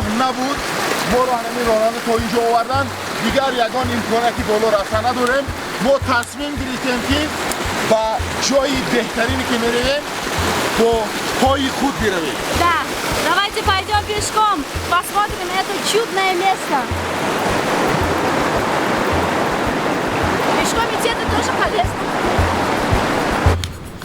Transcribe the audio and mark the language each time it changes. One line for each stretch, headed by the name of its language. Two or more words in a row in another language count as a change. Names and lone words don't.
Tajik: نبود ما رو همین راننده تا اینجا آوردن دیگر یگان امکاناتی بالا رفتن نداریم ما تصمیم گرفتیم که با جای بهترینی که میرویم با پای خود برویم.
Russian: Да, давайте пойдем пешком, посмотрим это чудное место. Пешком идти это тоже полезно.